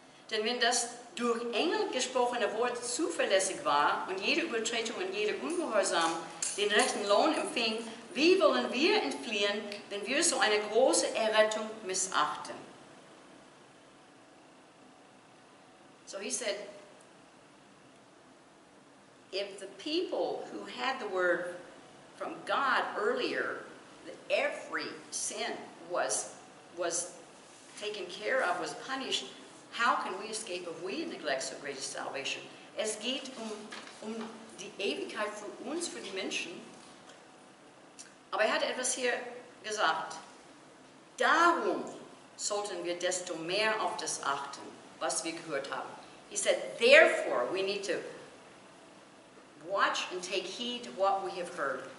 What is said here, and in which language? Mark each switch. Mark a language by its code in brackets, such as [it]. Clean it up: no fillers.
[de] Denn wenn das durch Engel gesprochene Wort zuverlässig war und jede Übertretung und jeder Ungehorsam den rechten Lohn empfing, wie wollen wir entfliehen, wenn wir so eine große Errettung missachten? [en] So he said, if the people who had the word from God earlier, that every sin was taken care of, was punished, how can we escape if we neglect so great salvation? [de] Es geht um die Ewigkeit für uns, für die Menschen. Aber er hat etwas hier gesagt. Darum sollten wir desto mehr auf das achten, was wir gehört haben. [en] He said, therefore, we need to watch and take heed to what we have heard.